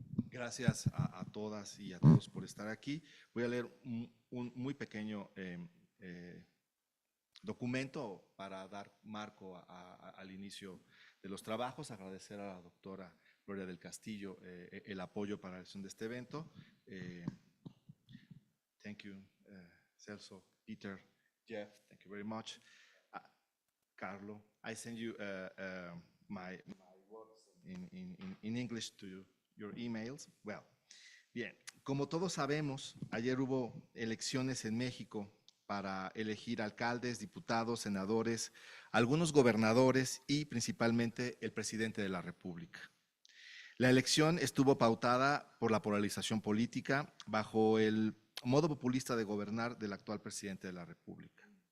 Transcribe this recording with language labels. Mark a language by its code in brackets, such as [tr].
[es] Gracias a todas y a todos por estar aquí. Voy a leer un muy pequeño documento para dar marco al inicio de los trabajos. Agradecer a la doctora Gloria Del Castillo el apoyo para la realización de este evento. [en] Thank you, Celso, Peter, Jeff, thank you very much. Carlo, I send you my works in English to your emails. [es] Well, bien, como todos sabemos, ayer hubo elecciones en México para elegir alcaldes, diputados, senadores, algunos gobernadores y principalmente el presidente de la República. La elección estuvo pautada por la polarización política bajo el modo populista de gobernar del actual presidente de la República.